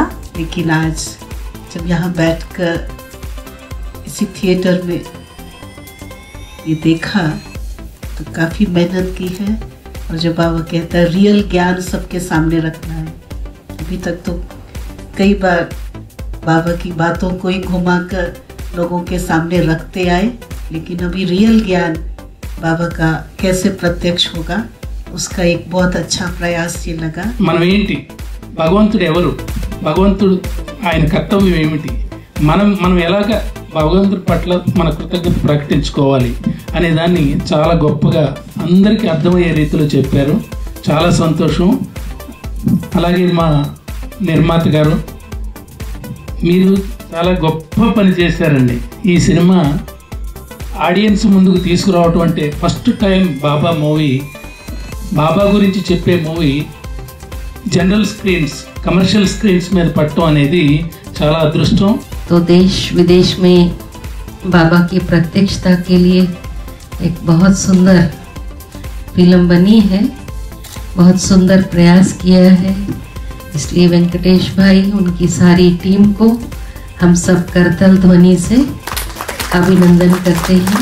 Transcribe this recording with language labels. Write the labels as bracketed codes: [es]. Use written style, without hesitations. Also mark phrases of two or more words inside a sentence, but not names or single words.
[hi] लेकिन आज जब यहाँ बैठकर इसी थिएटर में ये देखा तो काफ़ी मेहनत की है, और जो बाबा कहता है रियल ज्ञान सबके सामने रखना है। अभी तक तो कई बार बाबा की बातों को ही घुमाकर लोगों के सामने रखते आए, लेकिन अभी रियल ज्ञान बाबा का कैसे प्रत्यक्ष होगा उसका एक बहुत अच्छा प्रयास ये लगा। [te] మనం ఏంటి, భగవంతుడు ఎవరు, భగవంతుడు ఆయన కర్తవ్యం ఏమిటి, మనం ఎలాగ భగవంతుడి పట్ల మన కృతజ్ఞత ప్రకటించుకోవాలి అనే దాన్ని చాలా గొప్పగా అందరికీ అర్థమయ్యే రీతిలో చెప్పారు. చాలా సంతోషం. అలాగే మా నిర్మాత గారు మీరు చాలా గొప్ప పని చేశారండి. ఈ సినిమా ఆడియన్స్ ముందుకు తీసుకురావటం అంటే [en] first time [te] బాబా మూవీ, బాబా గురించి చెప్పే మూవీ [en] general screens commercial screens [hi] में पड़ता [te] అనేది చాలా అదృష్టం. [hi] तो देश विदेश में बाबा की प्रत्यक्षता के लिए एक बहुत सुंदर फिल्म बनी है, बहुत सुंदर प्रयास किया है, इसलिए वेंकटेश भाई उनकी सारी टीम को हम सब करतल ध्वनि से अभिनंदन करते हैं।